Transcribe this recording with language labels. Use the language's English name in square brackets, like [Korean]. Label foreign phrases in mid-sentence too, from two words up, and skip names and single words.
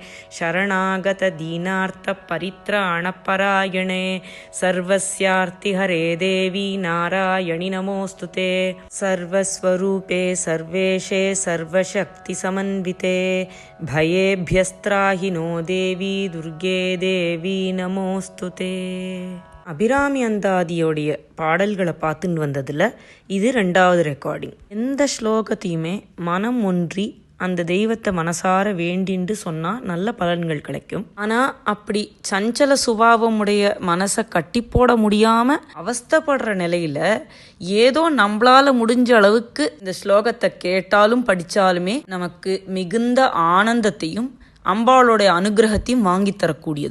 [Sanskrit] शरणागतदीनार्तपरित्राणपरायणे सर्वस्यार्तिहरे देवी नारायणि नमोऽस्तुते सर्वस्वरूपे सर्वेशे सर्वशक्तिसमन्विते भयेभ्यस्त्राहि नो देवी दुर्गे देवी நமோஸ்துதே. [Tamil] அபிராமி அந்தாதியோடைய பாடல்களை பார்த்துன்னு வந்ததில் இது 2வது ரெக்கார்டிங். எந்த ஸ்லோகத்தையுமே மனம் ஒன்றி அந்த தெய்வத்தை மனசார வேண்டின்னு சொன்னால் நல்ல பலன்கள் கிடைக்கும். ஆனால் அப்படி சஞ்சல சுபாவம் உடைய மனசை கட்டி போட முடியாமல் அவஸ்தப்படுற நிலையில் ஏதோ நம்மளால் முடிஞ்ச அளவுக்கு இந்த ஸ்லோகத்தை கேட்டாலும் படித்தாலுமே நமக்கு மிகுந்த ஆனந்தத்தையும் அம்பாளோடைய அனுகிரகத்தையும் வாங்கி தரக்கூடியது.